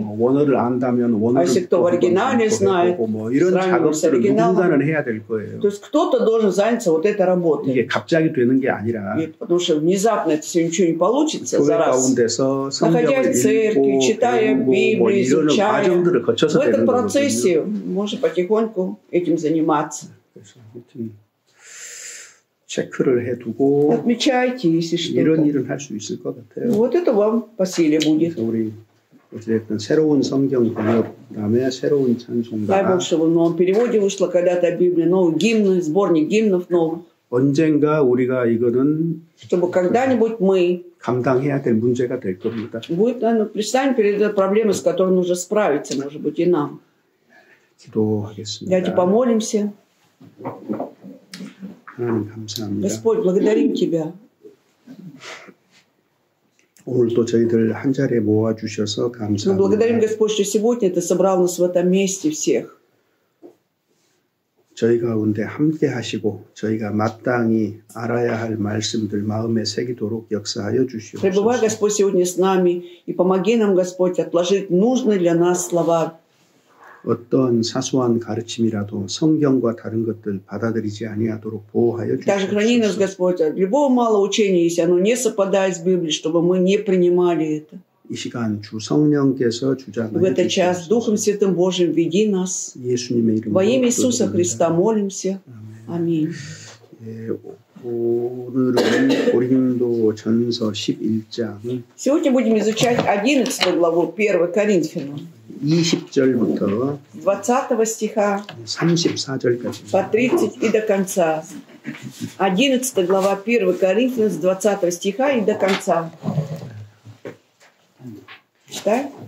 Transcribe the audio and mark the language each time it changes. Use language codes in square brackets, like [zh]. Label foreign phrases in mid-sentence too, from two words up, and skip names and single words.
[ko] 원어를 안다면 원어를 [ru] если кто в оригинале знает, [ko] 뭐 이런 작업들을 누군가는 해야 될 거예요. [ru] То есть кто-то должен заняться вот этой работой. [ko] 이게 갑자기 되는 게 아니라 [ru] потому что внезапно это все ничего не получится за раз. [ko] 가운데서 [ru] находясь в церкви, читая Библию, изучая, в этом процессе можно потихоньку этим заниматься. [ko] 체크를 해두고 [ru] отмечайте, если [ko] 이런 [ru] что-то. [ko] 일은 할 수 있을 것 같아요. [ru] Вот это вам по силе будет. [ko] 그래서 우리 어쨌든 새로운 성경 번역 그다음에 새로운 [ru] Дай [ko] 찬송가 [ru] Бог, чтобы в новом переводе вышла когда-то Библия, новые гимны, сборник гимнов новых. [ko] 언젠가 우리가 이거는 [ru] Чтобы когда-нибудь мы [ko] 감당해야 될 문제가 될 겁니다. [ru] будет, предстанем перед этой проблемой, с которой нужно справиться, может быть, и нам. [ko] 기도하겠습니다. [ru] Давайте помолимся. [ko] 하나님 감사합니다. [ru] Господь, благодарим Тебя. [ko] 오늘 또 저희들 한 자리에 모아 주셔서 [ru] Мы благодарим, [ko] 감사합니다. [ru] Господь, что сегодня Ты собрал нас в этом месте всех. [ko] 저희 가운데 함께 하시고 저희가 마땅히 알아야 할 말씀들 마음에 새기도록 역사하여 [ru] Пребывай, [ko] 주시옵소서. [ru] Господь, сегодня с нами и помоги нам, Господь, отложить нужные для нас слова. [ko] 어떤 사소한 가르침이라도 성경과 다른 것들 받아들이지 아니하도록 보호하여 [ru] Также храни нас, [ko] 주시옵소서. [ru] Господь, от любого малого учения, если оно не совпадает с Библией, чтобы мы не принимали это. [ko] 이 시간 주 성령께서 [ru] В [ko] 주장하여 [ru] этот час Духом [ko] 주시옵소서. [ru] Святым Божьим веди нас. [ko] 예수님의 [ru] Во имя [ko] 이름으로 [ru] Иисуса [ko] 기도드립니다. [ru] Христа молимся. Аминь. [ko] 예, 오늘은 고린도 전서 11장 [ru] Сегодня будем изучать 11 главу 1 Коринфянам. [ko] 20절부터 [ru] 20 стиха [ko] 34절까지 [ru] по 30 и до конца. 11 глава 1 Коринфянам с 20 стиха и до конца. Читай.